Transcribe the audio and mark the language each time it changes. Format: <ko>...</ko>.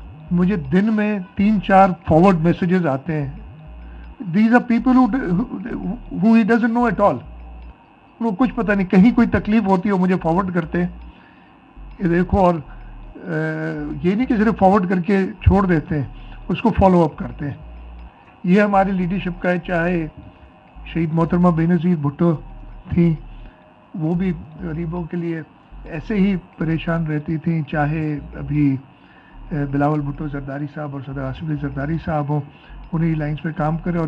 <ur>مجھے دن میں 3-4 forward messages آتے ہیں.</ur> <en>These are people who he doesn't know at all.</en> <ur>ان کو کچھ پتہ نہیں, کہیں کوئی تکلیف ہوتی ہے وہ مجھے فارورڈ کرتے ہیں کہ دیکھو, اور یہ نہیں کہ صرف فارورڈ کر کے چھوڑ دیتے ہیں, اس کو فالو اپ کرتے ہیں. یہ ہماری لیڈرشپ کا ہے. چاہے شہید محترمہ بے نظیر بھٹو تھیں, وہ بھی غریبوں کے لیے ایسے ہی پریشان رہتی تھیں, چاہے ابھی بلاول بھٹو زرداری صاحب اور صدر آصف علی زرداری صاحب ہوں, انہیں لائنس پہ کام کریں.</ur>